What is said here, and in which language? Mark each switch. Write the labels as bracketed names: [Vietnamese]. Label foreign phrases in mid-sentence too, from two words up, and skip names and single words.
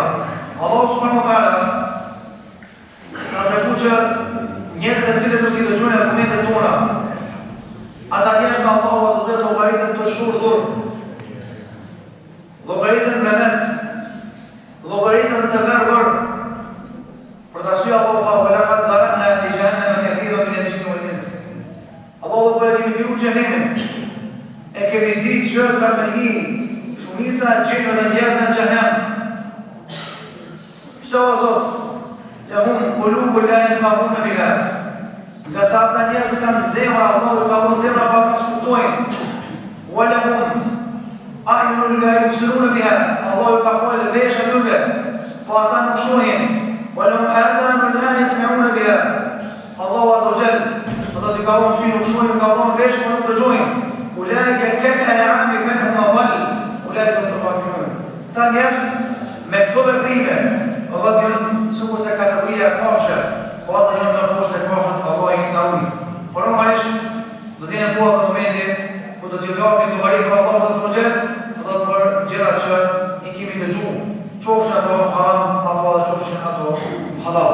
[Albanian] Allahu [Arabic] سبحانه وتعالى [Albanian] ka treguar që njerëzit e cilët nuk i dëgjojnë argumentet tona, ata njerëz të Allahu [Arabic] عز وجل [Albanian] llogaritën të shurdhur, llogaritën me mes, llogaritën të verbër. Për të arsye Allahu tha [Arabic] ولقد ذرأنا لجهنم كثيرا من الجن والإنس. [Albanian] Allahu po e kemi krijuar xhenemin. E kemi ditë që ka me hi shumica e gjinëve dhe njerëzve në xhenem. Pse o Zot? [Arabic] لهم قلوب لا يفقهون بها. [Albanian] Nga sa ata njerëz kanë zemra, Allahu ka bërë zemra pa ta kuptojnë. [Arabic] ولهم أعين لا يبصرون بها. [Albanian] Allahu ka folë vesh atyre, po ata nuk shohin. [Arabic] ولهم آذان لا يسمعون بها. الله عز وجل, [Albanian] ata i ka dhënë sy, nuk shohin, ka dhënë vesh, po nuk dëgjojnë. [Arabic] أولئك كالأنعام بل هم أضل. أولئك هم الغافلون. [Albanian] Ta njerëz me këto veprime, edhe janë sikur se kategoria e kafshë, po ata janë më poshtë se kafshët, Allahu i ka ujë. Por normalisht do të jenë po në momentin ku do të japim llogari për Allahun [Arabic] عز وجل, [Albanian] edhe për gjërat që i kemi dëgjuar, qofshin ato haram apo qofshin ato halal.